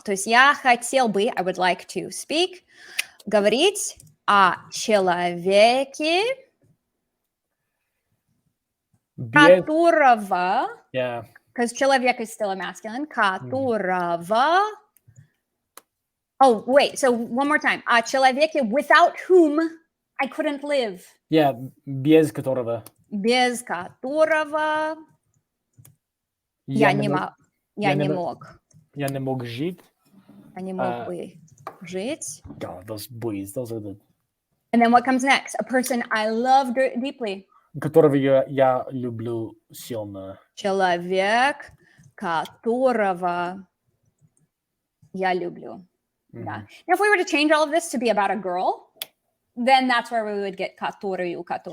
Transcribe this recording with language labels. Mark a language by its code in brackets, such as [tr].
[ru] То есть я хотел бы, [en] I would like to speak, [ru] говорить о человеке, Без, которого, [en] yeah. because человек is still a masculine, которого, oh, wait, so one more time. [ru] О человеке [en] without whom I couldn't live. [ru] Yeah, без которого Без которого я я не не мог, мог. я Я не не мог, мог. я не мог жить. Я не мог бы жить. [en] God, those boys, those are the... And then what comes next? A person I love deeply. [ru] Которого я люблю сильно. Человек, которого я люблю. Да. [en] Now, if we were to change all of this to be about a girl, then that's where we would get которую.